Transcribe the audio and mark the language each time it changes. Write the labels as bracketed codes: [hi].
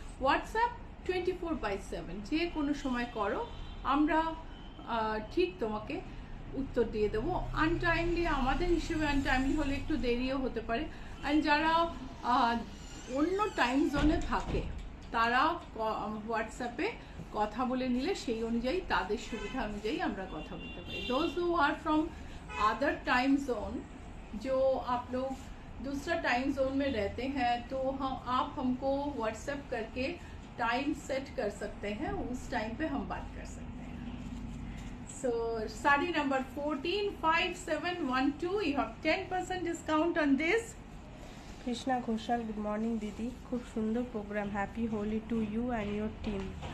[bn] WhatsApp 24/7, যে কোনো সময় করো, আমরা ঠিক তোমাকে উত্তর দিয়ে দেবো। আনটাইমলি, আমাদের হিসেবে আনটাইমলি হলে একটু দেরিও হতে পারে। অ্যান্ড যারা অন্য টাইম জোনে থাকে, তারা হোয়াটসঅ্যাপে কথা বলে নিলে সেই অনুযায়ী, তাদের সুবিধা অনুযায়ী আমরা কথা বলতে পারি। [en] those who are from other time zone, [hi] जो आप लोग दूसरा टाइम जोन में रहते हैं, तो आप हमको व्हाट्सएप करके टाइम सेट कर सकते हैं, उस टाइम पे हम बात कर सकते हैं। [en] So sari number 145712, you have 10% discount on this। Krishna Ghoshal, good morning [bn] দিদি, খুব সুন্দর programme, [en] Happy Holi to you and your team.